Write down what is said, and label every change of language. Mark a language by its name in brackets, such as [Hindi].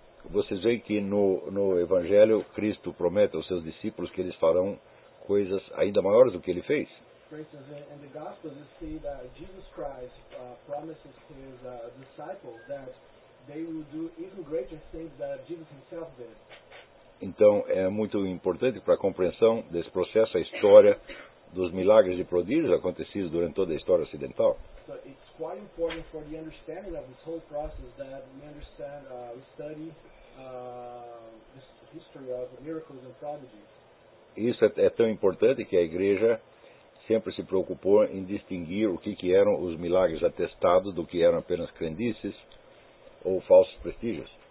[Portuguese] Vocês veem que no Evangelho, Cristo promete aos seus discípulos que eles farão coisas ainda maiores do que ele fez. Por exemplo, [English] in the Gospels, you see that Jesus Christ promises his disciples that they will do even greater things than Jesus himself did. [Portuguese] Então, é muito importante para a compreensão desse processo a história dos milagres e prodígios acontecidos durante toda a história ocidental. [English] So it's quite important for the understanding of this whole process that we understand, we study the history of miracles and prodigies. [Portuguese] Isso é tão importante que a Igreja sempre se preocupou em distinguir o que eram os milagres atestados do que eram apenas crendices ou falsos prestígios.